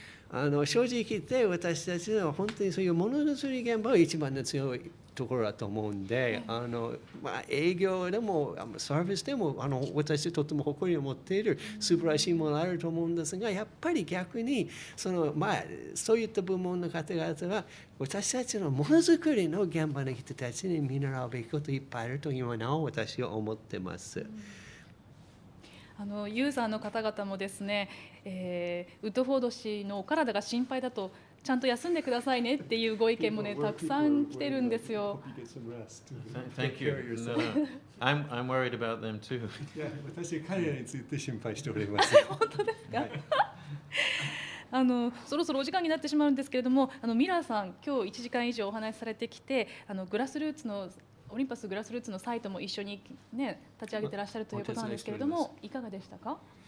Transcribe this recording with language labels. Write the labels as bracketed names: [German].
[Japanese] 正直言って私たちは本当にそういうものづくり現場が一番の強いところだと思うんで、営業でもサービスでも私とても誇りを持っている素晴らしいものがあると思うんですが、やっぱり逆にそういった部門の方々は私たちのものづくりの現場の人たちに見習うべきこといっぱいあると今なお私は思ってます。ユーザーの方々もですね、ウッドフォード氏のお体が心配だとちゃんと休んでくださいねっていうご意見もねたくさん来てるんですよ。 [English] Thank you. No, I'm worried about them too. [Japanese] 私彼らについて心配しております。本当ですか？そろそろお時間になってしまうんですけれども、ミラーさん今日1時間以上お話しされてきて、グラスルーツのオリンパスグラスルーツのサイトも一緒に、ね、立ち上げていらっしゃるということなんですけれども、いかがでしたか？